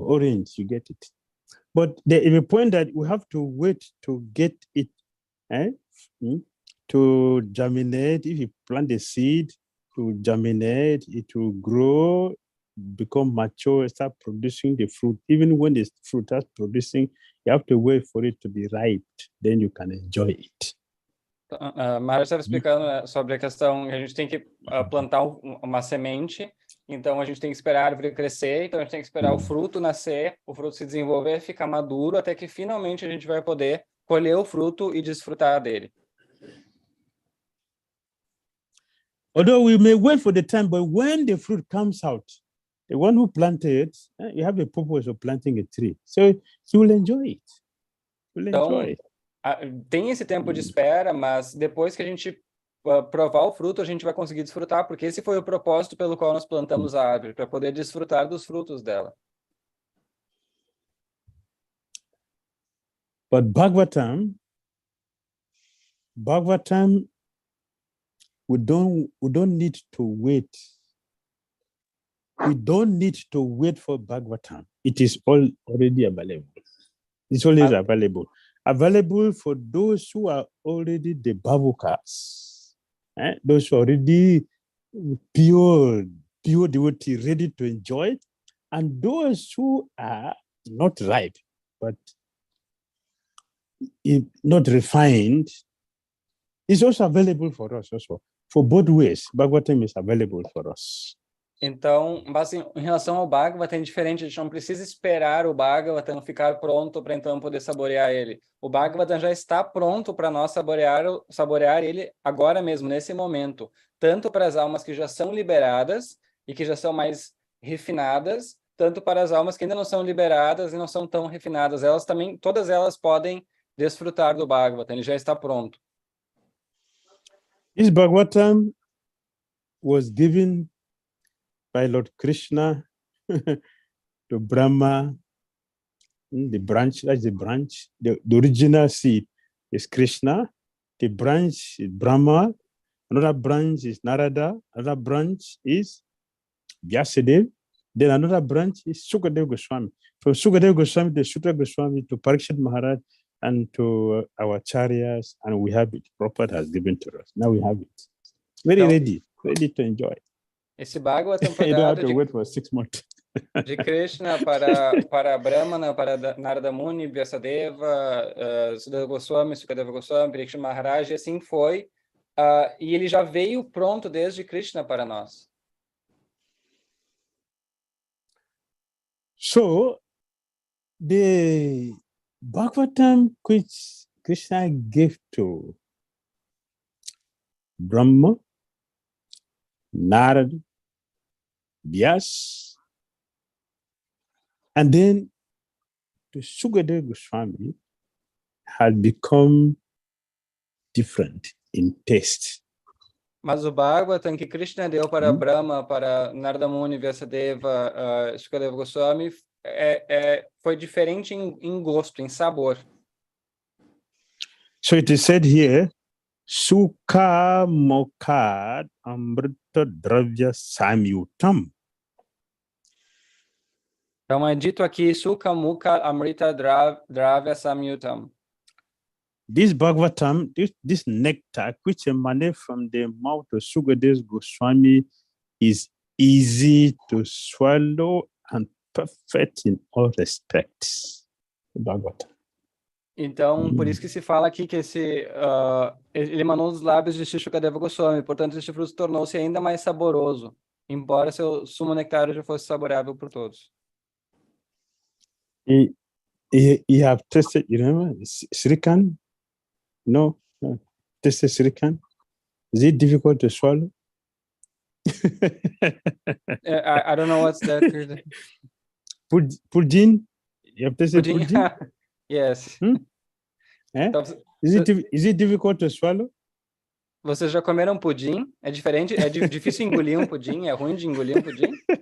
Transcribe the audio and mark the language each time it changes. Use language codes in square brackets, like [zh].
[en] Orange, you get it. But there is a point that we have to wait to get it, to germinate. If you plant the seed, to germinate, it will grow, become mature, start producing the fruit. Even when the fruit starts producing, you have to wait for it to be ripe, then you can enjoy it. [pt] Maharaj estava explicando sobre a questão que a gente tem que plantar uma semente, então a gente tem que esperar a árvore crescer, então a gente tem que esperar o fruto nascer, o fruto se desenvolver, ficar maduro, até que finalmente a gente vai poder colher o fruto e desfrutar dele. [en] Although we may wait for the time, but when the fruit comes out, the one who planted, you have a purpose of planting a tree. So you will enjoy it. [pt] Então, tem esse tempo de espera, mas depois que a gente provar o fruto, a gente vai conseguir desfrutar, porque esse foi o propósito pelo qual nós plantamos a árvore, para poder desfrutar dos frutos dela. [en] But Bhagavatam, we don't need to wait. We don't need to wait for Bhagavatam. It is already available. It's always available. Available for those who are already the Bhavukas, those who are already pure devotee, ready to enjoy it, and those who are not ripe, but not refined, is also available for us also. For both ways, Bhagavatam is available for us. [pt] Então, em relação ao Bhagavatam, é diferente, a gente não precisa esperar o Bhagavatam ficar pronto para então poder saborear ele. O Bhagavatam já está pronto para nós saborear ele agora mesmo, nesse momento. Tanto para as almas que já são liberadas e que já são mais refinadas, tanto para as almas que ainda não são liberadas e não são tão refinadas. Elas também, todas elas podem desfrutar do Bhagavatam, ele já está pronto. [en] This Bhagavatam was given by Lord Krishna to Brahma, the branch, that's the branch. The original seed is Krishna, the branch is Brahma, another branch is Narada, another branch is Vyasadeva, then another branch is Sukadeva Goswami. From Sukadeva Goswami to Sutra Goswami to Parikshit Maharaj and to our Acharyas, and we have it. Prabhupada has given to us. Now we have it. Ready to enjoy. [pt] Esse Bhagavatam foi [en] You don't have [pt] dado [en] to wait for 6 months. [pt] de Krishna para Brahmana, para Narada Muni, Vyasadeva, Sudhava Goswami, Sukadeva Goswami, Parikshit Maharaj, e assim foi. E ele já veio pronto desde Krishna para nós. [en] So, the Bhagavatam which Krishna gave to Brahma, Narada, Vyas, and then to 𝐶ukadeva Goswami had become different in taste. [pt] Mas o Bhagavatam que Krishna deu para Brahma, para Narada Muni, Vyasadeva, 𝐶ukadeva Goswami, foi diferente em gosto, em sabor. [en] So it is said here, [sa] Sukha Mokhad Amrita Dravya Samyutam. [pt] Então é dito aqui, [sa] Sukha Mukha Amrita Dravya Samyutam. [en] This Bhagavatam, this nectar which emanates from the mouth of 𝐶ukadeva Goswami is easy to swallow and perfect in all respects. The Bhagavatam. [pt] Então, por isso que se fala aqui que ele emanou dos lábios de 𝐶ukadeva Goswami, portanto, este fruto tornou-se ainda mais saboroso, embora seu sumo nectário já fosse saboreável por todos. [en] You have tasted, you remember, Srikan? No, tasted Srikan? Is it difficult to swallow? I don't know what's that. Pudding? You have tasted Pudding? pudding? Yes. Então, is it difficult to swallow? [pt] Vocês já comeram pudim? É diferente? É difícil engolir um pudim? É ruim de engolir um pudim?